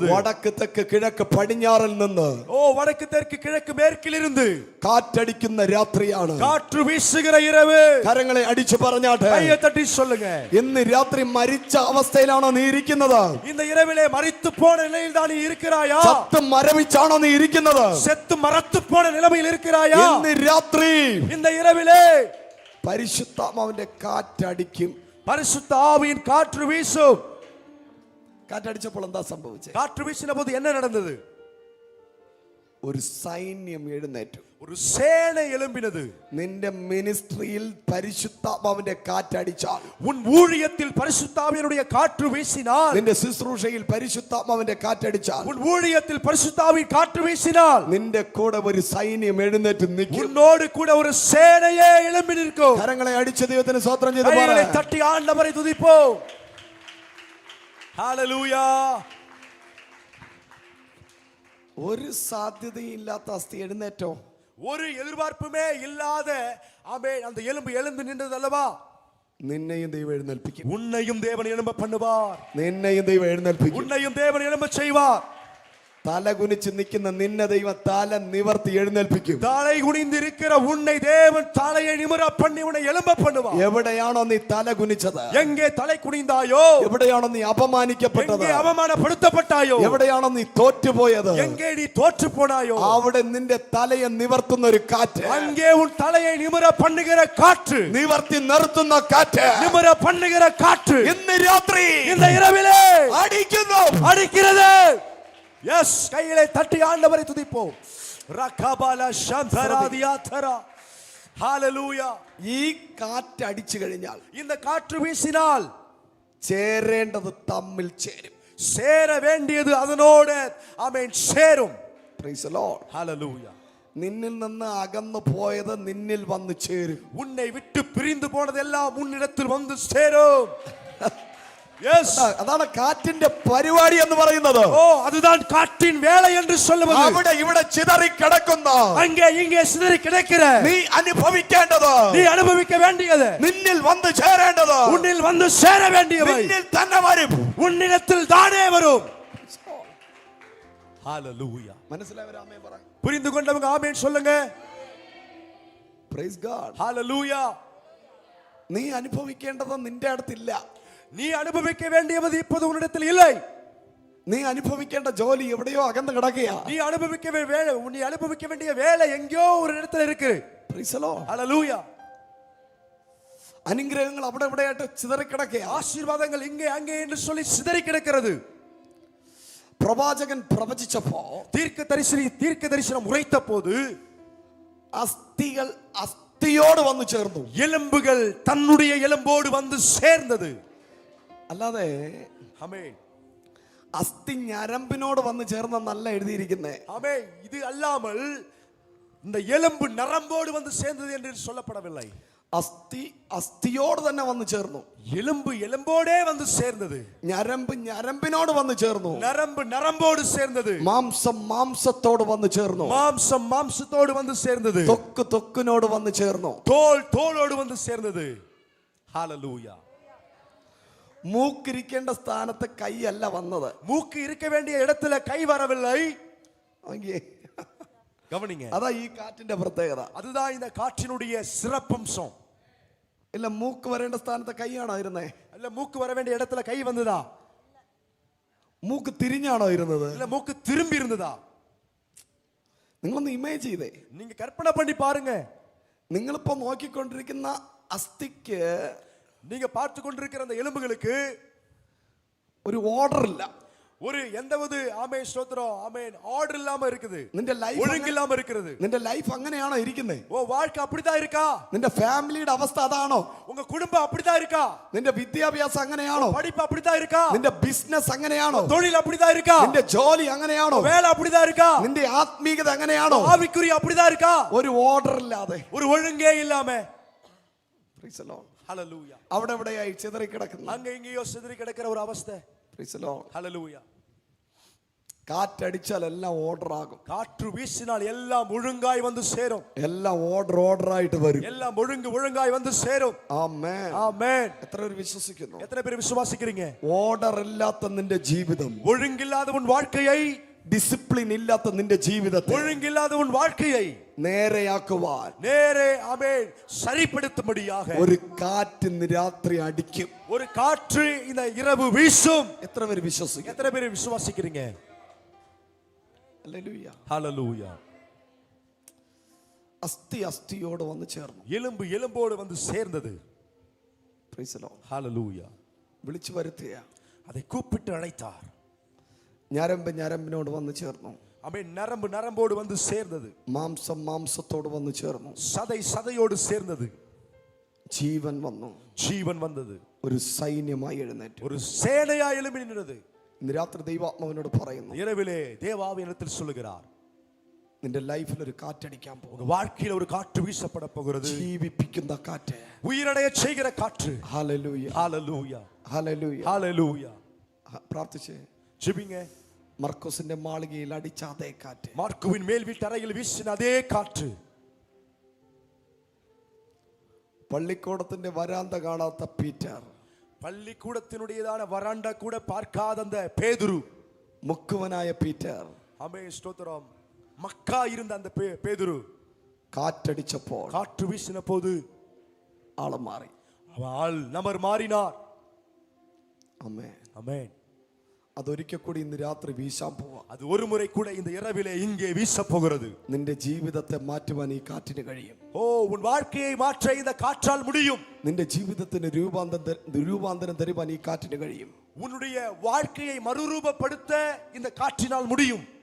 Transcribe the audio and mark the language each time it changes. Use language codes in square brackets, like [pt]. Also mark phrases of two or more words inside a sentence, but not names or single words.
[ml] വടക്ക് തെക്ക് കിഴക്ക് പടിഞ്ഞാറിൽ നിന്ന് [ta] வடக்கு தெற்கு கிழக்கு மேற்கிலிருந்து [ml] കാറ്റടിക്കുന്ന രാത്രിയാണ്. [ta] காற்று வீசுகிற இரவு. [ml] കരങ്ങളെ അടിച്ചു പറഞ്ഞാട്ടെ. [ta] கையை தட்டி சொல்லுங்க. [ml] ഇന്ന് രാത്രി മരിച്ച അവസ്ഥയിലാണോ നീ ഇരിക്കുന്നത്? [ta] இந்த இரவிலே மரித்து போன நிலையில் தான் நீ இருக்கிறாயா? [ml] ചത്ത് മരവിച്ചാണോ നീ ഇരിക്കുന്നത്? [ta] செத்து மரத்து போன நிலைமையில் இருக்கிறாயா? [ml] ഇന്ന് രാത്രി [ta] இந்த இரவிலே [ml] പരിശുദ്ധാത്മാവിന്റെ കാറ്റടിക്കും. [ta] பரிசுத்த ஆவியின் காற்று வீசும். [ml] കാറ്റടിച്ചപ്പോൾ എന്താ സംഭവിച്ചത്? [ta] காற்று வீசின போது என்ன நடந்தது? [ml] ഒരു സൈന്യം എഴുന്നേറ്റു. [ta] ஒரு சேனை எழும்பினது. [ml] നിന്റെ മിനിസ്ട്രിയിൽ പരിശുദ്ധാത്മാവിന്റെ കാറ്റടിച്ചാൽ, [ta] உன் ஊழியத்தில் பரிசுத்த ஆவியினுடைய காற்று வீசினால், [ml] നിന്റെ ശുശ്രൂഷയിൽ പരിശുദ്ധാത്മാവിന്റെ കാറ്റടിച്ചാൽ, [ta] உன் ஊழியத்தில் பரிசுத்த ஆவியின் காற்று வீசினால், [ml] നിന്റെ കൂടെ ഒരു സൈന്യം എഴുന്നേറ്റ് നിൽക്കും. [ta] உன்னோடு கூட ஒரு சேனையே எழும்பி நிற்கும். [ml] കരങ്ങളെ അടിച്ച ദൈവത്തിന് സ്തോത്രം ചെയ്ത് പറ. [ta] கைகளை தட்டி ஆண்டவரை துதிப்போம். ஹalleluya. [ml] ഒരു സാധ്യതയും ഇല്ലാത്ത അസ്ഥി എഴുന്നേറ്റോ? [ta] ஒரு எதிர்பார்ப்புமே இல்லாத ஆமென் அந்த எலும்பு எழுந்து நின்றது அல்லவா? [ml] നിന്നെയും ദൈവം എഴുന്നേൽപ്പിക്കും. [ta] உன்னையும் தேவன் எழும்ப பண்ணுவார். [ml] നിന്നെയും ദൈവം എഴുന്നേൽപ്പിക്കും. [ta] உன்னையும் தேவன் எழும்ப செய்வார். [ml] തല കുനിച്ച് നിൽക്കുന്ന നിന്നെ ദൈവം തല നിവർത്തി എഴുന്നേൽപ്പിക്കും. [ta] தலை குனிந்திருக்கிற உன்னை தேவன் தலையை நிமிர பண்ணி உன்னை எழும்ப பண்ணுவார். [ml] എവിടെയാണോ നീ തല കുനിച്ചത്, [ta] எங்கே தலை குனிந்தாயோ, [ml] എവിടെയാണോ നീ അപമാനിക്കപ്പെട്ടത്, [ta] எங்கே அவமானப்படுத்தப்பட்டாயோ, [ml] എവിടെയാണോ നീ തോറ്റുപോയത്, [ta] எங்கே நீ தோற்று போனாயோ, [ml] അവിടെ നിന്റെ തലയെ നിവർത്തുന്ന ഒരു കാറ്റ്, [ta] அங்கே உன் தலையை நிமிர பண்ணுகிற காற்று, [ml] നിവർത്തി നിർത്തുന്ന കാറ്റ്, [ta] நிமிர பண்ணுகிற காற்று [ml] ഇന്ന് രാത്രി [ta] இந்த இரவிலே [ml] അടിക്കുന്നു, [ta] அடிக்கிறது. எஸ், கையிலே தட்டி ஆண்டவரை துதிப்போம். ரகபால சந்தராதியாதரா. ஹalleluya. [ml] ഈ കാറ്റ് അടിച്ചു കഴിഞ്ഞാൽ, [ta] இந்த காற்று வீசினால் [ml] ചേരേണ്ടത് തമ്മിൽ ചേരും. [ta] சேர வேண்டியது அதனோடு ஆமென் சேரும். [en] Praise the Lord. [ta] ஹalleluya. [ml] നിന്നിൽ നിന്ന് അകന്നു പോയത് നിന്നിൽ വന്ന് ചേരും. [ta] உன்னை விட்டு பிரிந்து போனதெல்லாம் உன்னிடத்தில் வந்து சேரும். எஸ், [ml] അതാണ് കാറ്റിന്റെ പരിപാടി എന്ന് പറയുന്നത്. [ta] ஓ, அதுதான் காற்றின் வேலை என்று சொல்லுவது. [ml] അവിടെ ഇവിടെ ചിതറി കിടക്കുന്ന, [ta] அங்கே இங்கே சிதறி கிடக்கிற, [ml] നീ അനുഭവിക്കേണ്ടത്, [ta] நீ அனுபவிக்க வேண்டியது, [ml] നിന്നിൽ വന്ന് ചേരേണ്ടത്, [ta] உன்னில் வந்து சேர வேண்டியவை [ml] നിന്നിൽ തന്നെ വരും. [ta] உன்னிடத்தில் தானே வரும். ஹalleluya. [ml] മനസ്സിലായവരാ ആമേൻ പറ. [ta] புரிந்து கொண்டவங்க ஆமென் சொல்லுங்க. [en] Praise God. [ta] ஹalleluya. [ml] നീ അനുഭവിക്കേണ്ടത് നിന്റെ അടുത്തില്ല. [ta] நீ அனுபவிக்க வேண்டியது இப்போது உன்னிடத்தில் இல்லை. [ml] നീ അനുഭവിക്കേണ്ട ജോലി എവിടെയോ അകന്ന് കിടക്കുകയാ. [ta] நீ அனுபவிக்க வேண்டிய வேலை எங்கேயோ ஒரு இடத்துல இருக்கு. [en] Praise the Lord. [ta] ஹalleluya. [ml] അനുഗ്രഹങ്ങൾ അവിടെ എവിടെയായിട്ട് ചിതറി കിടക്കുകയാ. [ta] ஆசீர்வாதங்கள் இங்கே அங்கே என்று சொல்லி சிதறி கிடக்கிறது. [ml] പ്രവാചകൻ പ്രവചിച്ചപ്പോ, [ta] தீர்க்க தரிசனம் உரைத்த போது, [ml] അസ്ഥികൾ അസ്ഥിയോട് വന്നു ചേർന്നു. [ta] எலும்புகள் தன்னுடைய எலும்போடு வந்து சேர்ந்தது. [ml] അല്ലാതെ [ta] ஆமென். [ml] അസ്ഥി ഞരമ്പിനോട് വന്ന് ചേർന്നല്ല എഴുതിയിരിക്കുന്നേ. [ta] ஆமென். இது அல்லாமல் இந்த எலும்பு நரம்போடு வந்து சேர்ந்தது என்று சொல்லப்படவில்லை. [ml] അസ്ഥി അസ്ഥിയോട് തന്നെ വന്ന് ചേർന്നു. [ta] எலும்பு எலும்போடே வந்து சேர்ந்தது. [ml] ഞരമ്പ് ഞരമ്പിനോട് വന്ന് ചേർന്നു. [ta] நரம்பு நரம்போடு சேர்ந்தது. [ml] മാംസം മാംസത്തോട് വന്ന് ചേർന്നു. [ta] மாம்சம் மாம்சத்தோடு வந்து சேர்ந்தது. [ml] തൊക്ക് തൊക്കിനോട് വന്ന് ചേർന്നു. [ta] தோல் தோலோடு வந்து சேர்ந்தது. ஹalleluya. [ml] മൂക്കിരിക്കേണ്ട സ്ഥാനത്ത് കൈയല്ല വന്നത്. [ta] மூக்கு இருக்க வேண்டிய இடத்துல கை வரவில்லை. கவனிங்க. [ml] അതാ ഈ കാറ്റിന്റെ പ്രത്യേകത. [ta] அதுதான் இந்த காற்றினுடைய சிறப்பம்சம். [ml] ഇല്ല, മൂക്ക് വരേണ്ട സ്ഥാനത്ത് കൈയാണോ ഇരുന്നേ? [ta] இல்ல, மூக்கு வர வேண்டிய இடத்துல கை வந்ததா? [ml] മൂക്ക് തിരിഞ്ഞാണോ ഇരുന്നത്? [ta] இல்ல, மூக்கு திரும்பி இருந்ததா? [ml] നിങ്ങളൊന്ന് ഇമേജ് ചെയ്തേ. [ta] நீங்க கற்பனை பண்ணி பாருங்க. [ml] നിങ്ങളിപ്പോ നോക്കിക്കൊണ്ടിരിക്കുന്ന അസ്ഥിക്ക്, [ta] நீங்க பார்த்து கொண்டிருக்கிற அந்த எலும்புகளுக்கு [ml] ഒരു ഓർഡർ ഇല്ല. [ta] ஒரு எந்தவது ஆமென் ஸ்தோத்திரம் ஆமென் ஆர்டர் இல்லாம இருக்குது. [ml] നിന്റെ ലൈഫ് [ta] ஒழுங்கு இல்லாம இருக்குது. [ml] നിന്റെ ലൈഫ് അങ്ങനെയാണോ ഇരിക്കുന്നത്? [ta] ஓ, வாழ்க்கை அப்படிதான் இருக்கா? [ml] നിന്റെ ഫാമിലിയുടെ അവസ്ഥ അതാണോ? [ta] உங்க குடும்பம் அப்படிதான் இருக்கா? [ml] നിന്റെ വിദ്യാഭ്യാസം അങ്ങനെയാണോ? [ta] படிப்பு அப்படிதான் இருக்கா? [ml] നിന്റെ ബിസിനസ് അങ്ങനെയാണോ? [ta] தொழில் அப்படிதான் இருக்கா? [ml] നിന്റെ ജോലി അങ്ങനെയാണോ? [ta] வேலை அப்படிதான் இருக்கா? [ml] നിന്റെ ആത്മീയത അങ്ങനെയാണോ? [ta] ஆவிக்குரிய அப்படிதான் இருக்கா? [ml] ഒരു ഓർഡർ ഇല്ലാതെ, [ta] ஒரு ஒழுங்கே இல்லாம. [en] Praise the Lord. [ta] ஹalleluya. [ml] അവിടെ എവിടെയായി ചിതറി കിടക്കുന്നു. [ta] அங்க இங்கேயோ சிதறி கிடக்கிற ஒரு அவஸ்தை. [en] Praise the Lord. [ta] ஹalleluya. [ml] കാറ്റടിച്ചാൽ എല്ലാം ഓർഡർ ആകും. [ta] காற்று வீசினால் எல்லாம் ஒழுங்காய் வந்து சேரும். [ml] എല്ലാം ഓർഡർ ആയിട്ട് വരും. [ta] எல்லாம் ஒழுங்காய் வந்து சேரும். [ml] ആമേൻ. [ta] ஆமென். [ml] എത്ര പേര് വിശ്വസിക്കുന്നു? [ta] எத்தனை பேர் விசுவாசிக்கிறீங்க? [ml] ഓർഡർ ഇല്ലാത്ത നിന്റെ ജീവിതം, [ta] ஒழுங்கில்லாத உன் வாழ்க்கையை, [ml] ഡിസിപ്ലിൻ ഇല്ലാത്ത നിന്റെ ജീവിതത്തെ [ta] ஒழுங்கில்லாத உன் வாழ்க்கையை [ml] നേരെയാക്കുവാൻ [ta] நேரே ஆமென் சரிப்படுத்தும்படியாக [ml] ഒരു കാറ്റ് ഇന്ന് രാത്രി അടിക്കും. [ta] ஒரு காற்று இந்த இரவு வீசும். [ml] എത്ര പേര് വിശ്വസിക്കും? [ta] எத்தனை பேர் விசுவாசிக்கிறீங்க? [ml] ഹല്ലേലൂയ. [ta] ஹalleluya. [ml] അസ്ഥി അസ്ഥിയോട് വന്ന് ചേർന്നു. [ta] எலும்பு எலும்போடு வந்து சேர்ந்தது. [en] Praise the Lord. [ta] ஹalleluya. [ml] വിളിച്ചു വരുത്തുക. [ta] அதை கூப்பிட்டு அழைத்தார். [ml] ഞരമ്പ് ഞരമ്പിനോട് വന്ന് ചേർന്നു. [ta] ஆமென். நரம்பு நரம்போடு வந்து சேர்ந்தது. [ml] മാംസം മാംസത്തോട് വന്ന് ചേർന്നു. [ta] சதை சதையோடு சேர்ந்தது. [ml] ജീവൻ വന്നു. [ta] ஜீவன் வந்தது. [ml] ഒരു സൈന്യമായി എഴുന്നേറ്റു. [ta] ஒரு சேனையா எழும்பி நின்றது. [ml] ഇന്ന് രാത്രി ദൈവാത്മാവിനോട് പറയുന്നു, [ta] இரவிலே தேவாவினிடத்தில் சொல்லுகிறார், [ml] നിന്റെ ലൈഫിൽ ഒരു കാറ്റടിക്കാൻ പോകും. [ta] உங்க வாழ்க்கையில ஒரு காற்று வீசப்பட போகிறது. [ml] ജീവിപ്പിക്കുന്ന കാറ്റ്. [ta] உயிரடைய செய்கிற காற்று. [ml] ഹല്ലേലൂയ. [ta] ஹalleluya. [ml] ഹല്ലേലൂയ. [ta] ஹalleluya. [ml] പ്രാർത്ഥിച്ചേ. [ta] ஜெபிங்க. [ml] മർക്കോസിന്റെ മാളികയിൽ അടിച്ച അതേ കാറ്റ്, [ta] மார்க்குவின் மேல் வீட்டறையில் வீசின அதே காற்று, [ml] പള്ളിക്കൂടത്തിന്റെ വരാന്ത കാണാത്ത പീറ്റർ, [ta] பள்ளிக்கூடத்தினுடையதான வராண்டா கூட பார்க்காத அந்த பேதுரு, [ml] മുക്കുവനായ പീറ്റർ, [ta] ஆமென் ஸ்தோத்திரம். மக்கா இருந்த அந்த பேதுரு [ml] കാറ്റടിച്ചപ്പോൾ [ta] காற்று வீசின போது [ml] ആള് മാറി. [ta] அவன் நபர் மாறினார். [ml] ആമേൻ. [ta] ஆமென். [ml] അതൊരിക്കൽ കൂടി ഇന്ന് രാത്രി വീശാൻ പോവാ. [ta] அது ஒரு முறை கூட இந்த இரவிலே இங்கே வீச போகிறது. [ml] നിന്റെ ജീവിതത്തെ മാറ്റുവാൻ ഈ കാറ്റിന് കഴിയും. [ta] ஓ, உன் வாழ்க்கையை மாற்ற இந்த காற்றால் முடியும். [ml] നിന്റെ ജീവിതത്തിന് രൂപാന്തരം തരുവാൻ ഈ കാറ്റിന് കഴിയും. [ta] உன்னுடைய வாழ்க்கையை மறுரூபப்படுத்த இந்த காற்றினால் முடியும்.